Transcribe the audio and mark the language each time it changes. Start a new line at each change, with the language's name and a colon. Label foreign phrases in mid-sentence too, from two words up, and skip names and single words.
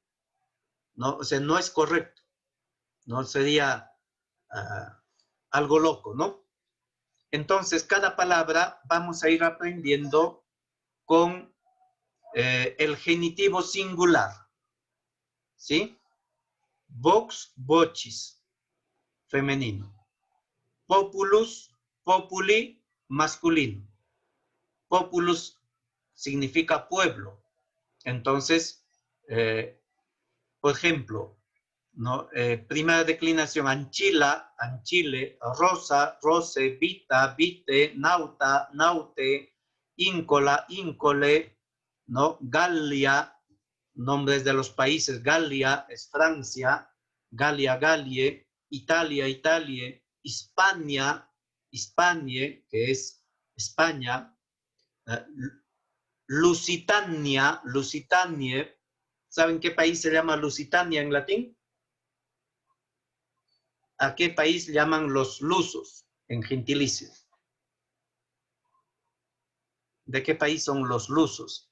Spanish: No, o sea, no es correcto. No sería algo loco, ¿no? Entonces, cada palabra vamos a ir aprendiendo con el genitivo singular. ¿Sí?
Latin: Vox, vocis, femenino. Populus, populi, masculino.
Spanish: Populus significa pueblo. Entonces, por ejemplo, ¿no?
Latin: Primera declinación, anchila, anchile, rosa, rose, vita, vite, nauta, naute, íncola, íncole, ¿no?
Spanish: Gallia, nombres de los países, Gallia es Francia,
Latin: Galia, Galie, Italia, Italie, Hispania, Hispanie,
Spanish: que es España,
Latin: Lusitania, Lusitanie.
Spanish: ¿Saben qué país se llama Lusitania en latín? ¿A qué país llaman los lusos en gentilicio? ¿De qué país son los lusos?